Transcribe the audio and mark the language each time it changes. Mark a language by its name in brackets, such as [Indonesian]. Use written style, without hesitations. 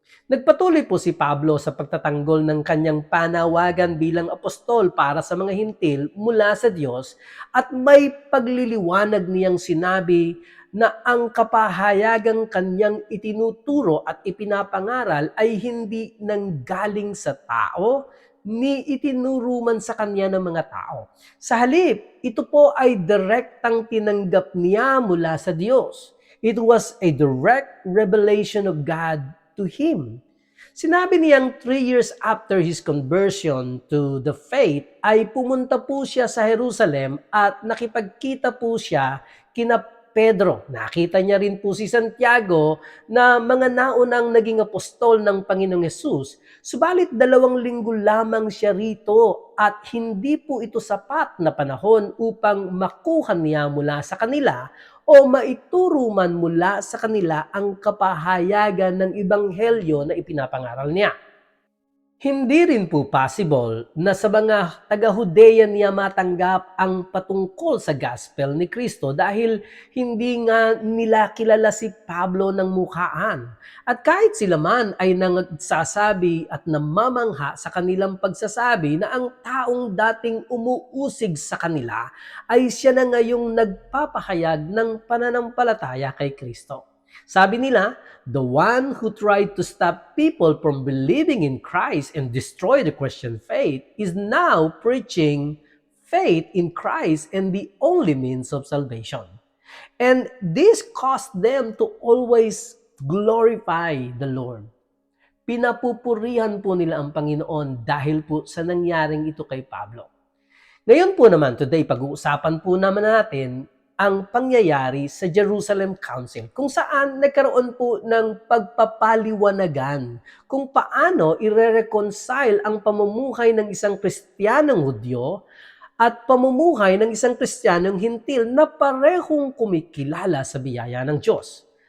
[Filipino] Nagpatuloy po si Pablo sa pagtatanggol ng kanyang panawagan bilang apostol para sa mga hintil mula sa Diyos at may pagliliwanag niyang sinabi na ang kapahayagang kanyang itinuturo at ipinapangaral ay hindi nanggaling sa tao, ni itinuro man sa kanya ng mga tao. Sa halip, ito po ay direktang tinanggap niya mula sa Diyos. [English] It was a direct revelation of God to him. [Filipino] Sinabi niyang [English] 3 years after his conversion to the faith, [Filipino] ay pumunta po siya sa Jerusalem at nakipagkita po siya kina Pedro. Nakita niya rin po si Santiago na mga naunang naging apostol ng Panginoong Hesus. Subalit 2 linggo lamang siya rito at hindi po ito sapat na panahon upang makuha niya mula sa kanila o maituro man mula sa kanila ang kapahayagan ng ebanghelyo na ipinapangaral niya. Hindi rin po possible na sa mga taga-Hudeya niya matanggap ang patungkol sa gospel ni Kristo dahil hindi nga nila kilala si Pablo ng mukhaan. At kahit sila man ay nagsasabi at namamangha sa kanilang pagsasabi na ang taong dating umuusig sa kanila ay siya na ngayong nagpapahayag ng pananampalataya kay Kristo. Sabi nila, [English] the one who tried to stop people from believing in Christ and destroy the Christian faith is now preaching faith in Christ and the only means of salvation. And this caused them to always glorify the Lord. [Filipino] Pinapupurihan po nila ang Panginoon dahil po sa nangyaring ito kay Pablo. Ngayon po naman, today, pag-uusapan po naman natin ang pangyayari sa Jerusalem Council kung saan nagkaroon po ng pagpapaliwanagan kung paano ire-reconcile ang pamumuhay ng isang Kristiyanong Hudyo at pamumuhay ng isang Kristiyanong Hintil na parehong kumikilala sa biyaya ng Diyos.